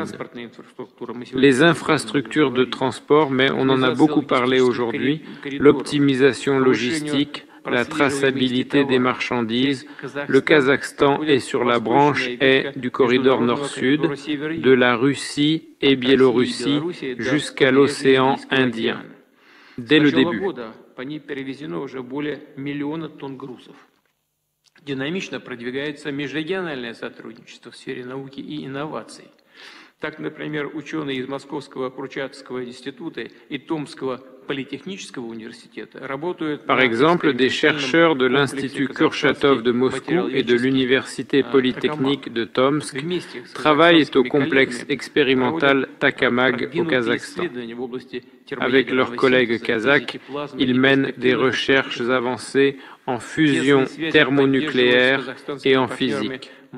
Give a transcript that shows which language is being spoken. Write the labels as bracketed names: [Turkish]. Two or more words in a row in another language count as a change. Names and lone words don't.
[French] Les infrastructures de transport, mais on en a beaucoup parlé aujourd'hui, l'optimisation logistique, la traçabilité des marchandises, le Kazakhstan est sur la branche est du corridor nord-sud, de la Russie et Biélorussie jusqu'à l'océan Indien, dès le début. [Russian] Динамично продвигается межрегиональное сотрудничество в сфере науки и инноваций. Так, например, ученые из Московского Курчатовского института и Томского политехнического университета работают... [French] Par exemple, des chercheurs de l'Institut Kurchatov de Moscou et de l'Université polytechnique de Tomsk travaillent au complexe expérimental Takamag au Kazakhstan. Avec leurs collègues kazakhs, ils mènent des recherches avancées en fusion thermonucléaire et en physique.